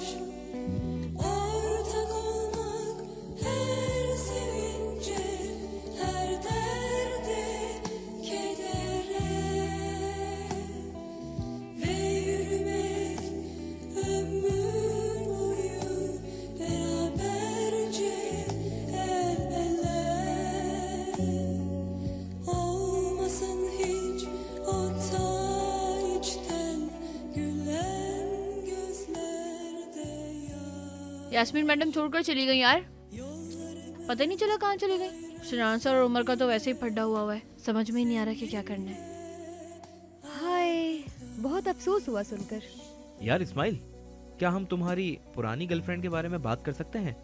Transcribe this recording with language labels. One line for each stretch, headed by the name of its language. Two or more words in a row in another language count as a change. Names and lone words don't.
Turkish: Ortak olmak her sevince, her derde, kedere ve yürümek ömür boyu beraberce el ele. Olmasın hiç o ta içten gülen gözlerde yaş.
Hindi: यास्मीन मैडम छोड़कर चली गई यार, पता ही नहीं चला कहाँ चली गई। शिनान सर और उमर का तो वैसे ही फड्डा हुआ है, समझ में ही नहीं आ रहा कि क्या करना है। हाय, बहुत अफसोस हुआ सुनकर। यार इस्माइल, क्या हम तुम्हारी पुरानी गर्लफ्रेंड के बारे में बात कर सकते हैं?